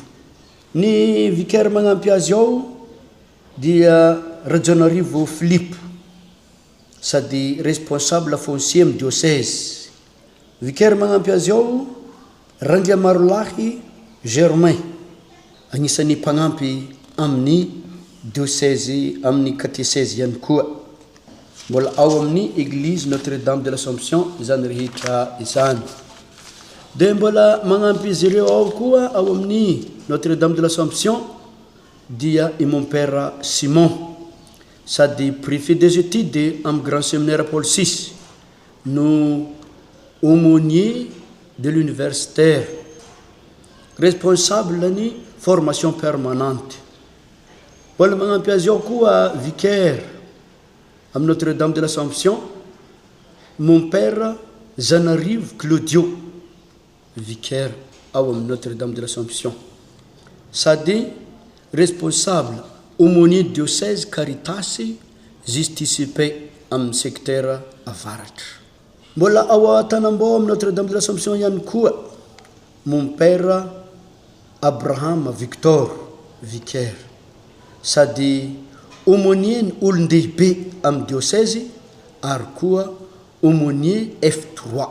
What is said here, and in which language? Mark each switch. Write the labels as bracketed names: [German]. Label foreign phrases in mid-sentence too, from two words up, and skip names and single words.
[Malagasy] Ny vicaire magnampy azy ao dia Rajanarivo Philippe sady [French] responsable foncier [Malagasy] amin'ny diocèse. Vicaire magnampy azy ao Randriamarolahy Germain agnisan'ny mpagnampy amin'ny diocèse amin'ny catéchèse ihany koa. Mbola ao amin'ny église Notre-Dame de l'Assomption zany rehetra izany. Dia mbola magnampy izy ireo ao koa ao amin'ny Notre-Dame de l'Assomption dia i [French] mon père [Malagasy] Simon sady [French] préfet des études [Malagasy] amin'ny [French] grand séminaire [Malagasy] Paul VI no [French] aumônier de l'universitaire responsable [Malagasy] ny [French] formation permanente. [Malagasy] Mbola magnampy azy ao koa vicaire amin'ny Notre-Dame de l'Assomption [French] mon père [Malagasy] Zanarivo Claudio vicaire ao amin'ny Notre-Dame de l'Assomption sady [French] responsable aumônier diocèse Caritas Justice Paix [Malagasy] amin'ny secteur avaratra. Mbola ao Tanambao amin'ny Notre-Dame de l'Assomption ihany koa [French] mon père [Malagasy] Abraham Victor vicaire sady aumônier ny olon-dehibe amin'ny diocèse ary koa aumônier F3.